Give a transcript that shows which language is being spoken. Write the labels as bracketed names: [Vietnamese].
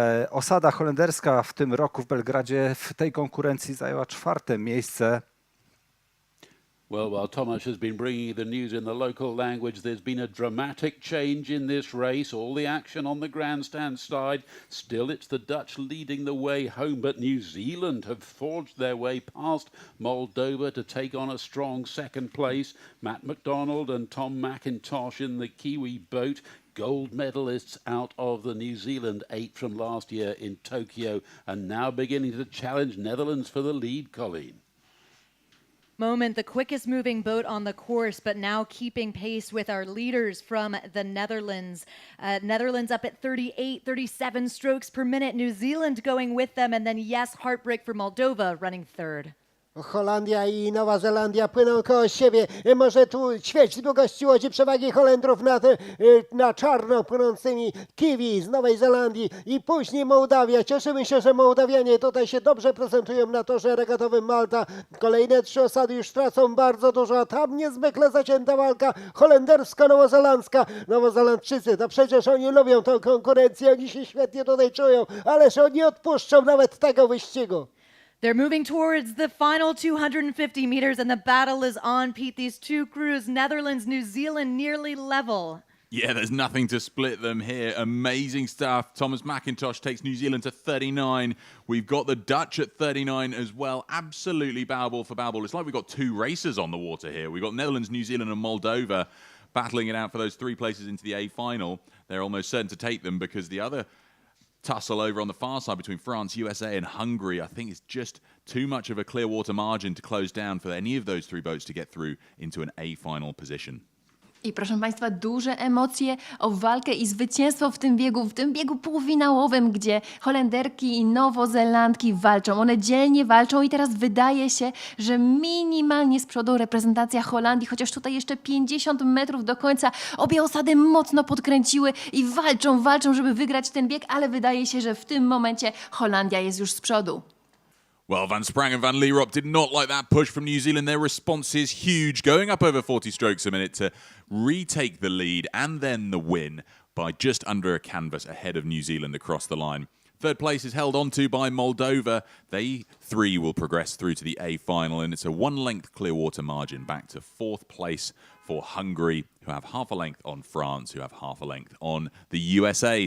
[Polish] Osada holenderska w tym roku w Belgradzie w tej konkurencji zajęła 4. miejsce. [English] Well, while Tomasz has been bringing the news in the local language, there's been a dramatic change in this race. All the action on the grandstand side. Still, it's the Dutch leading the way home, but New Zealand have forged their way past Moldova to take on a strong second place. Matt McDonald and Tom McIntosh in the Kiwi boat. Gold medalists out of the New Zealand 8 from last year in Tokyo, and now beginning to challenge Netherlands for the lead, Colleen. Moment, the quickest moving boat on the course, but now keeping pace with our leaders from the Netherlands. Netherlands up at 38, 37 strokes per minute. New Zealand going with them, and then yes, heartbreak for Moldova running third. [Polish] Holandia i Nowa Zelandia płyną koło siebie. Może tu ćwierć długości łodzi przewagi Holendrów na czarno płynącymi Kiwi z Nowej Zelandii i później Mołdawia. Cieszymy się, że Mołdawianie tutaj się dobrze prezentują na torze regatowym Malta. Kolejne 3 osady już tracą bardzo dużo, a tam niezwykle zacięta walka holendersko-nowozelandzka. Nowozelandczycy, to przecież oni lubią tę konkurencję, oni się świetnie tutaj czują, ależ oni odpuszczą nawet tego wyścigu. [English] They're moving towards the final 250 meters, and the battle is on, Pete. These two crews, Netherlands, New Zealand, nearly level. Yeah, there's nothing to split them here. Amazing stuff. Thomas McIntosh takes New Zealand to 39. We've got the Dutch at 39 as well. Absolutely barrel for barrel. It's like we've got 2 racers on the water here. We've got Netherlands, New Zealand and Moldova battling it out for those 3 places into the A final. They're almost certain to take them because the other tussle over on the far side between France, USA and Hungary, I think it's just too much of a clear water margin to close down for any of those 3 boats to get through into an A final position. [Polish] I proszę Państwa, duże emocje o walkę i zwycięstwo w tym biegu półfinałowym, gdzie Holenderki i Nowozelandki walczą. One dzielnie walczą i teraz wydaje się, że minimalnie z przodu reprezentacja Holandii, chociaż tutaj jeszcze 50 metrów do końca. Obie osady mocno podkręciły i walczą, żeby wygrać ten bieg, ale wydaje się, że w tym momencie Holandia jest już z przodu. [English] Well, Van Sprang and Van Lierop did not like that push from New Zealand. Their response is huge, going up over 40 strokes a minute to retake the lead and then the win by just under a canvas ahead of New Zealand across the line. Third place is held onto by Moldova. They 3 will progress through to the A final, and it's a 1-length clear water margin back to 4th place for Hungary, who have half a length on France, who have half a length on the USA.